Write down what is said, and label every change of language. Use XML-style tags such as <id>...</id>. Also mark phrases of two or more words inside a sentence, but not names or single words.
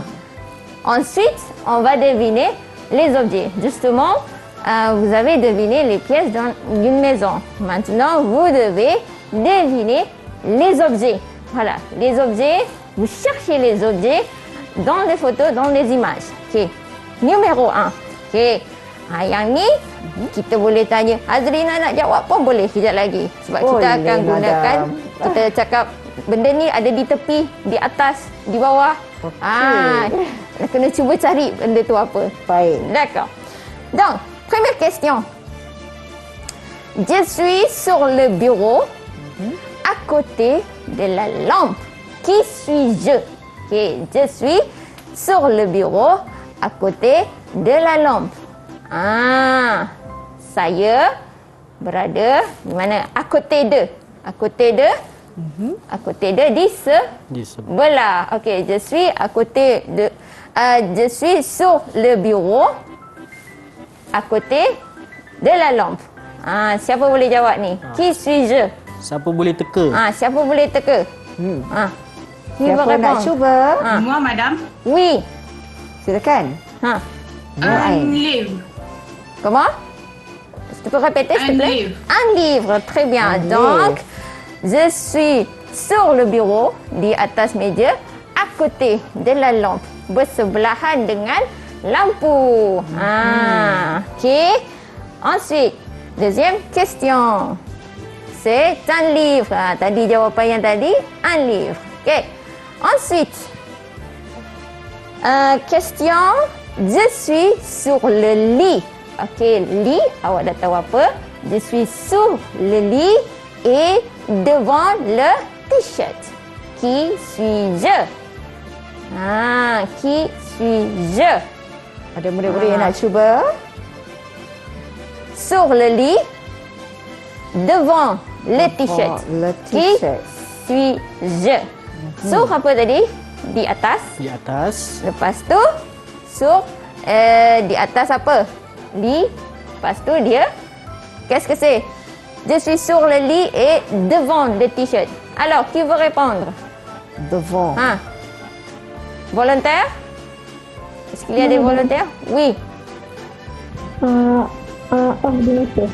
<fr>Ensuite, on va deviner les objets. Justement, vous avez deviné les pièces dans une maison. Maintenant, vous devez deviner les objets. Voilà, les objets. Vous cherchez les objets dans les photos, dans les images. Ok. Numéro 1. Ok.</fr> <ms>Yang ni kita boleh tanya. Azrina nak jawab pun boleh kejap lagi. Sebab kita Boleh, akan gunakan. madam. Kita cakap benda ni ada di tepi, di atas, di bawah. Kena cuba cari benda tu apa. Baik.</ms> <fr>D'accord. Donc, première question. Je suis sur le bureau à côté de la lampe. Qui suis-je? Ok, je suis sur le bureau à côté de la lampe.</fr> <ms>Saya berada di mana?</ms> <fr>À côté de. À côté de. À côté de</fr> <ms>di sebelah.</ms> <fr>Ok, je suis à côté de. Je suis sur le bureau à côté de la lampe.</fr> <ms>Siapa boleh jawab ni?</ms> <fr>Qui suis-je?</fr> <ms>Siapa boleh teka? Siapa boleh teka?</ms> <fr>Qui veut</fr> <ms>Siapa nak</ms> <fr>répondre?</fr> <ms>cuba?</ms> <fr>Moi, madame. Oui.</fr> <ms>Silakan.</ms> <fr>Un livre. Comment? Est-ce que tu peux répéter, s'il te Un plaît? livre. Un livre, très bien. Un Donc, je suis sur le bureau,</fr> <ms>di atas meja,</ms> <fr>à côté de la lampe.</fr> <ms>Bersebelahan dengan lampu.</ms> <fr>Ok. Ensuite, deuxième question. C'est un livre.</fr> <ms>Tadi jawapan yang tadi,</ms> <fr>un livre. Ok. Ensuite, question. Je suis sur le lit. Ok, lit.</fr> <ms>Awak dah tahu apa?</ms> <fr>Je suis sur le lit et devant le t-shirt. Qui suis-je? Qui suis-je?</fr> <ms>Ada murid-murid yang nak cuba?</ms> <fr>Sur le lit, devant le t-shirt. Le Qui t-shirt. suis-je? Sur</fr> <ms>apa tadi? Di atas. Di atas. Lepas tu, sur di atas apa? Lepas tu dia,</ms> <fr>qu'est-ce que c'est? Je suis sur le lit et devant le t-shirt. Alors, qui veut répondre? Devant. Volontaire? Est-ce qu'il y a des volontaires? Oui. Ordinateur.</fr>